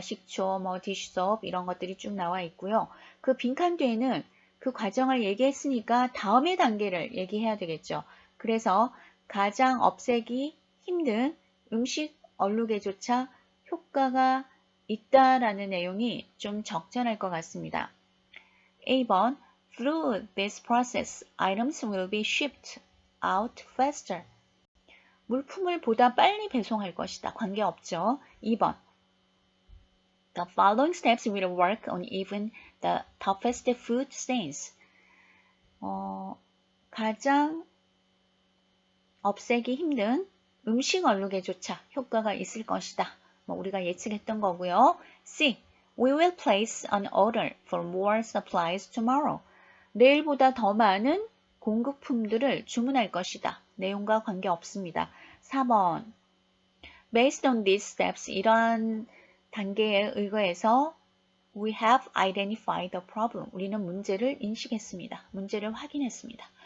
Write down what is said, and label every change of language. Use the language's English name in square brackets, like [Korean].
[Korean] 식초, 디시소프 이런 것들이 쭉 나와 있고요. 그 빈칸 뒤에는 그 과정을 얘기했으니까 다음의 단계를 얘기해야 되겠죠. 그래서 가장 없애기 힘든 음식 얼룩에조차 효과가 있다라는 내용이 좀 적절할 것 같습니다. [English] A번 Through this process, items will be shipped out faster. [Korean] 물품을 보다 빨리 배송할 것이다. 관계없죠. [English] 2번 The following steps will work on even the toughest food stains. [Korean] 가장 없애기 힘든 음식 얼룩에조차 효과가 있을 것이다. 우리가 예측했던 거고요. C. [English] We will place an order for more supplies tomorrow. [Korean] 내일보다 더 많은 공급품들을 주문할 것이다. 내용과 관계없습니다. 4번 [English] Based on these steps, [Korean] 이러한 단계에 의거해서 [English] We have identified the problem. [Korean] 우리는 문제를 인식했습니다. 문제를 확인했습니다.